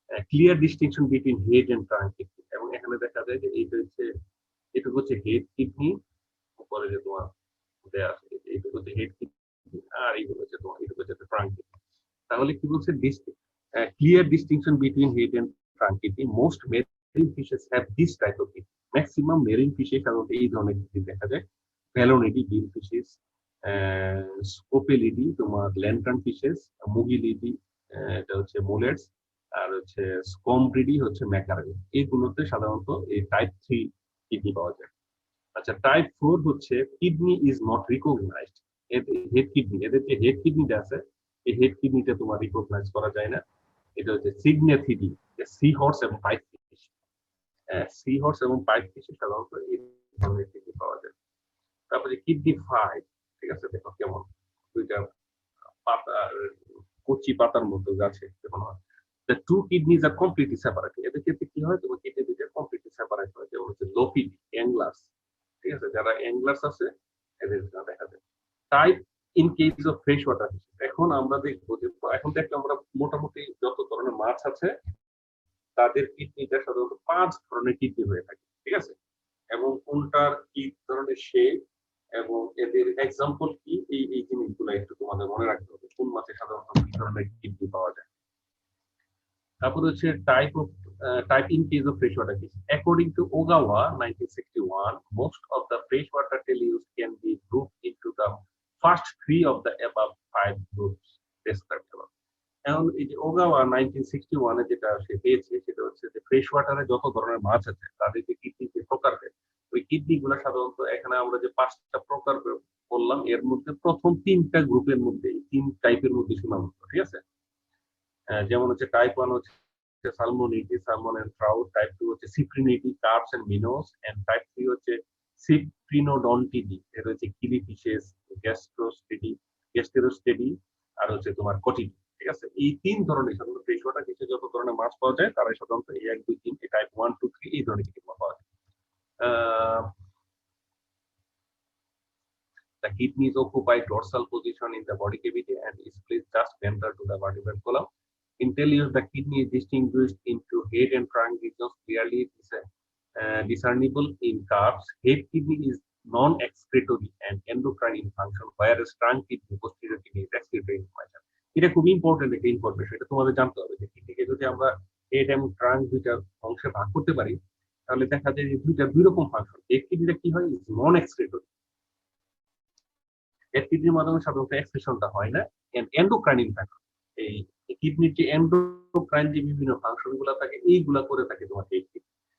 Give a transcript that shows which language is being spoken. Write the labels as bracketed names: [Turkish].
[English] Clear distinction between head and trunk kidney. [Bangla] এবং এখানে দেখা যায় যে এটা হচ্ছে হেড কিডনি, উপরে যে তোমার দেয়া আছে এটা হচ্ছে হেড কিডনি, আর এইগুলো হচ্ছে তোমার এটা হচ্ছে ট্রাঙ্ক কিডনি। তাহলে কি বলছে, [English] Clear distinction between head and trunk trunk kidney. Most marine fishes have this type of kidney. Maximum marine fishes [Bangla] সাধারণত এই ধরনের kidney দেখা যায়। Phalonidae, gill fishes, Scopelidae, তোমার lantern fishes, Mugilidae, এটা হচ্ছে mollets, আর হচ্ছে Scombridae হচ্ছে mackerel। এইগুলোতে সাধারণত এই টাইপ 3 কিডনি পাওয়া যায়। আচ্ছা, টাইপ 4 হচ্ছে [English] Kidney is not recognised. [Bangla] Head kidney, এদের যে হেড কিডনিটা আছে, এই হেড কিডনিটা তোমার রিকগনাইজ করা যায় না। এটা হচ্ছে সিগনেথিডি, সি হর্স এবং পাইপ ফিশ। সি হর্স এবং পাইপ ফিশে সাধারণত এই ধরনের কিডনি পাওয়া যায়। তারপরে কিডনি 5, ঠিক আছে, দেখো কেমন দুইটা পাতা, কচি পাতার মতো গাছে যেমন হয়। [English] The two kidneys are completely separate. [Bangla] এদের ক্ষেত্রে কি হয়, তোমার কিডনি দুইটা কমপ্লিটলি সেপারেট হয়, যেমন হচ্ছে লোপিডি, অ্যাংলার্স, ঠিক আছে, যারা অ্যাংলার্স আছে এদের দেখা যায়। [English] type in case of fresh water fish, [Bangla] এখন আমরা দেখবো যে এখন দেখলে আমরা মোটামুটি যত ধরনের মাছ আছে তাদের কিডনিটা সাধারণত 5 ধরনের কিডনি হয়ে থাকে, ঠিক আছে, এবং কোনটার কি ধরনের শেপ এবং এদের এক্সাম্পল কি, এই জিনিসগুলো একটু তোমাদের মনে রাখতে হবে, কোন মাছে সাধারণত কি ধরনের কিডনি পাওয়া যায়। তারপর হচ্ছে [English] type in case of freshwater fish. According to Ogawa 1961, most of the freshwater teleus can be grouped into the first 3 of the above 5 groups described above. [Bangla] এখন এই যে ওগাওয়া 1961 এ যেটা সে পেয়েছে সেটা হচ্ছে যে ফ্রেশ ওয়াটারে যত ধরনের মাছ আছে তাদের যে কিডনি যে প্রকার, ওই কিডনি গুলো সাধারণত এখানে আমরা যে 5টা প্রকার বললাম এর মধ্যে প্রথম 3টা গ্রুপের মধ্যে, 3 টাইপের মধ্যে সীমাবদ্ধ, ঠিক আছে। যেমন হচ্ছে টাইপ 1 হচ্ছে সালমোনিডি, সালমন এন্ড ট্রাউট, টাইপ 2 হচ্ছে সিপ্রিনিডি, corps and Minos, and type 3 হচ্ছে সিপ্রিনোডন্টিডি, এটা হচ্ছে কিলি ফিশেস, গ্যাস্টেরোস্টেডি, আর হচ্ছে তোমার কটিডি, ঠিক আছে। এই 3 ধরনের সাধারণত ফ্রেশ ওয়াটার ফিশে যত ধরনের মাছ পাওয়া যায় তারাই সাধারণত এই 1 2 3 টাইপ 1 2 3 এই ধরনের কিডনি পাওয়া যায়। [English] The kidneys occupy dorsal position in the body cavity and is placed just ventral to the vertebral column. In teleus, the kidney is distinguished into head and trunk regions clearly discernible in calves. Head kidney is non-excretory and endocrine in function, whereas trunk kidney, posterior kidney is excretory in function. [Bangla] এটা খুব important একটা information, এটা তোমাদের জানতে হবে যে কিডনিকে যদি আমরা হেড এবং ট্রাঙ্ক দুইটা অংশে ভাগ করতে পারি তাহলে দেখা যায় যে দুইটা দুই রকম ফাংশন। হেড কিডনিটা কি হয়, নন এক্সক্রিটরি, হেড কিডনির মাধ্যমে সাধারণত এক্সক্রিশনটা হয় না, এন্ডোক্রাইন ইনফ্যাকশন, এই কিডনির যে এন্ডোক্রাইন যে বিভিন্ন ফাংশন গুলা থাকে এইগুলা করে থাকে তোমার হেড কিডনি।